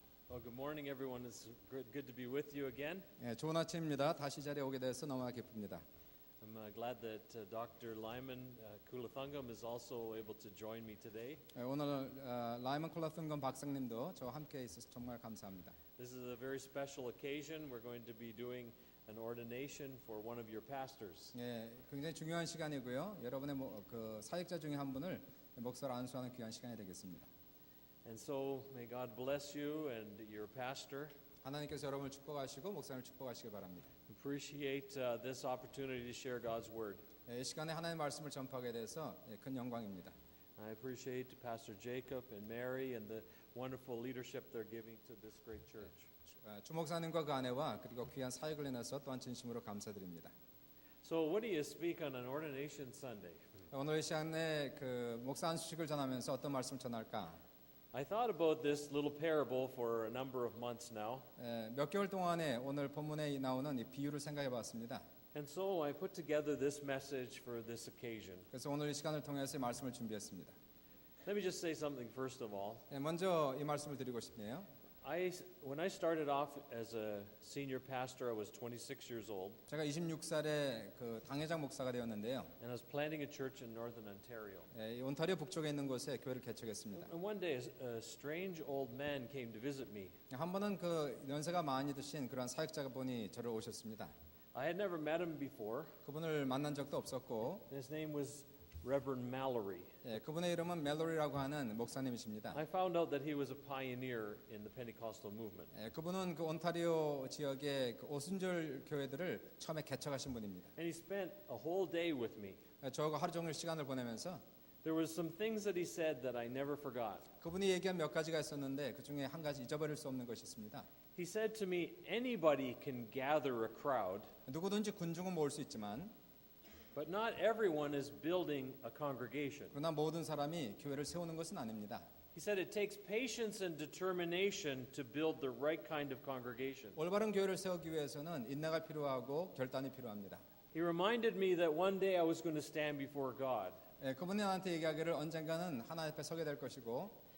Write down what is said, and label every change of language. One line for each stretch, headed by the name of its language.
English: Well, good morning, everyone. It's good to be with you again.
Korean: 좋은 아침입니다. 다시 자리에 오게 돼서 너무나 기쁩니다.
English: glad that Dr. Lyman Kulathungam is also able to join me today.
Korean: 오늘 라이먼 콜라튼건 박사님도 저와 함께 있어서 정말 감사합니다.
English: This is a very special occasion. We're going to be doing an ordination for one of your pastors.
Korean: 예, 굉장히 중요한 시간이고요. 여러분의 그 사역자 중에 한 분을 목사로 안수하는 귀한 시간이 되겠습니다.
English: And so may God bless you and your pastor.
Korean: 하나님께서 여러분을 축복하시고 목사님을 축복하시기 바랍니다.
English: Appreciate this opportunity to share God's word.
Korean: 이 시간에 하나님의 말씀을 전파하게 돼서 큰 영광입니다.
English: I appreciate Pastor Jacob and Mary and the wonderful leadership they're giving to this great church.
Korean: 주 목사님과 그 아내와 그리고 귀한 사역을 인해서 또한 진심으로 감사드립니다.
English: So what do you speak on an ordination Sunday?
Korean: 오늘 이 시간에 그 목사 안수식을 전하면서 어떤 말씀을 전할까?
English: I thought about this little parable for a number of months now.
Korean: 몇 개월 동안에 오늘 본문에 나오는 이 비유를 생각해 봤습니다.
English: And so I put together this message for this occasion.
Korean: 그래서 오늘 이 시간을 통해서 이 말씀을 준비했습니다.
English: Let me just say something first of all.
Korean: 먼저 이 말씀을 드리고 싶네요.
English: When I started off as a senior pastor, I was 26 years old.
Korean: 제가 26살에 그 당회장 목사가 되었는데요.
English: And I was planting a church in northern Ontario.
Korean: 이 온타리오 북쪽에 있는 곳에 교회를 개척했습니다.
English: And one day a strange old man came to visit me.
Korean: 한 번은 그 연세가 많이 드신 그런 사역자분이 저를 오셨습니다.
English: I had never met him before.
Korean: 그분을 만난 적도 없었고
English: His name was Reverend Mallory.
Korean: 그분의 이름은 멜로리라고 하는 목사님이십니다.
English: I found out that he was a pioneer in the Pentecostal movement.
Korean: 그분은 그 온타리오 지역의 그 오순절 교회들을 처음에 개척하신 분입니다.
English: And he spent a whole day with me.
Korean: 저하고 하루 종일 시간을 보내면서
English: There was some things that he said that I never forgot.
Korean: 그분이 얘기한 몇 가지가 있었는데 그 중에 한 가지 잊어버릴 수 없는 것이 있습니다.
English: He said to me, anybody can gather a crowd,
Korean: 누구든지 군중은 모을 수 있지만
English: but not everyone is building a congregation.
Korean: 그러나 모든 사람이 교회를 세우는 것은 아닙니다.
English: He said it takes patience and determination to build the right kind of congregation.
Korean: 올바른 교회를 세우기 위해서는 인내가 필요하고 결단이 필요합니다.
English: He reminded me that one day I was going to stand before God.
Korean: 그분이 나한테 얘기하기를 언젠가는 하나님 앞에 서게 될 것이고